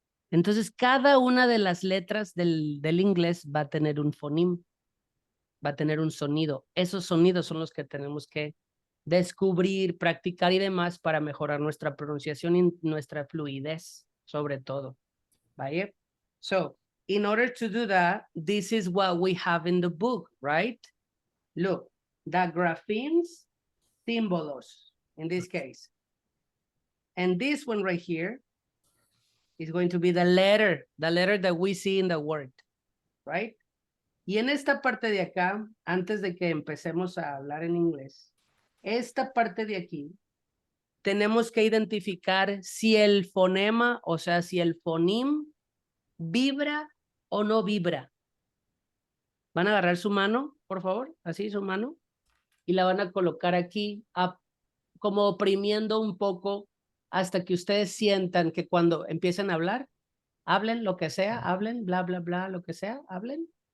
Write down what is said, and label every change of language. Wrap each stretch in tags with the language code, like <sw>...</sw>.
<es>Entonces, cada una de las letras del inglés va a tener un phoneme. Va a tener un sonido. Esos sonidos son los que tenemos que descubrir, practicar y demás para mejorar nuestra pronunciación y nuestra fluidez, sobre todo. ¿Vale?</es> <en>So, in order to do that, this is what we have in the book, right? Look, the graphemes, símbolos, in this case. And this one right here is going to be the letter that we see in the word, right?</en> <es>Y en esta parte de acá, antes de que empecemos a hablar en inglés, esta parte de aquí, tenemos que identificar si el fonema, o sea, si el phoneme ¿vibra o no vibra? Van a agarrar su mano, por favor, así su mano, y la van a colocar aquí, como oprimiendo un poco hasta que ustedes sientan que cuando empiecen a hablar, hablen lo que sea, hablen, bla, bla, bla, lo que sea, hablen.</es>